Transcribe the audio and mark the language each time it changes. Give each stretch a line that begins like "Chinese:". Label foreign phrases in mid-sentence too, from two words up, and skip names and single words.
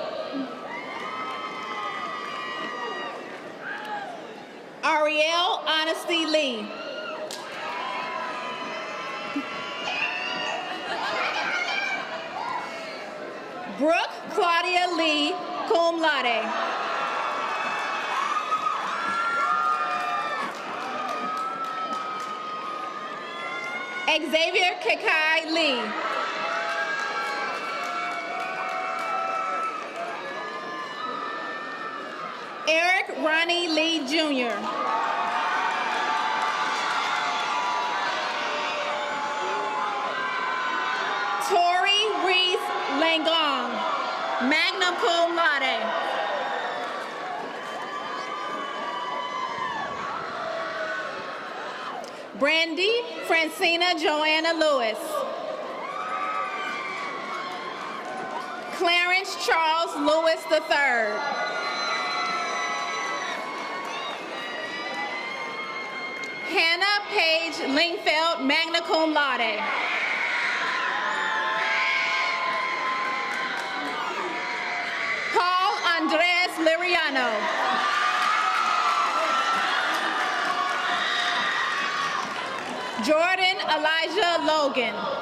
English: Ariel Honesty Lee. Brooke Claudia Lee,
Latin: cum laude.
English: Xavier Kakai Lee. Eric Ronnie Lee Jr. Tori Reese Langong,
Latin: magna cum laude.
English: Brandy Francina Joanna Lewis. Clarence Charles Lewis III. Hannah Paige Lingfeld,
Latin: magna cum laude.
English: Paul Andres Liriano. Jordan Elijah Logan.